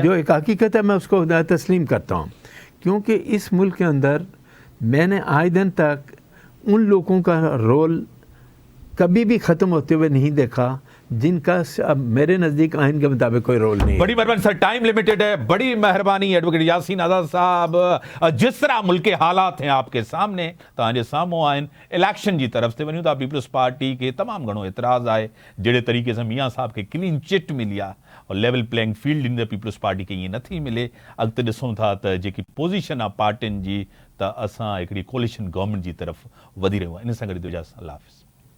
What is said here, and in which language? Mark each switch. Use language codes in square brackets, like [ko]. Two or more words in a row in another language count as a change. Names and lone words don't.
[ur] جو ایک حقیقت ہے میں اس کو تسلیم کرتا ہوں، کیونکہ اس ملک کے اندر میں نے آئے دن تک ان لوگوں کا رول کبھی بھی ختم ہوتے ہوئے نہیں دیکھا جن کا اب میرے نزدیک آئین کے مطابق کوئی رول نہیں ہے. بڑی مہربانی سر, [en] time limited [ur] है। بڑی مہربانی ایڈووکیٹ یاسین آزاد صاحب، جس طرح ملک کے حالات ہیں آپ کے سامنے, [sd] तव्हांजे साम्हूं आहिनि, इलेक्शन जी तरफ से वञूं था, पीपल्स पार्टी के तमाम घणो एतिराज़ आहे, जहिड़े तरीक़े सां मियां साहब के [en] clean chit [sd] मिली आहे और [en] level playing field [sd] इन पीपल्स पार्टी के ईअं नथी मिले। अॻिते ॾिसूं था त जेकी पोज़ीशन आहे पार्टियुनि जी, त असां हिकिड़ी [en] coalition government [sd] जी तरफ़ वधी रहियूं आहे। इन सां गॾु इजाज़त, अल्लाह हाफ़िज़।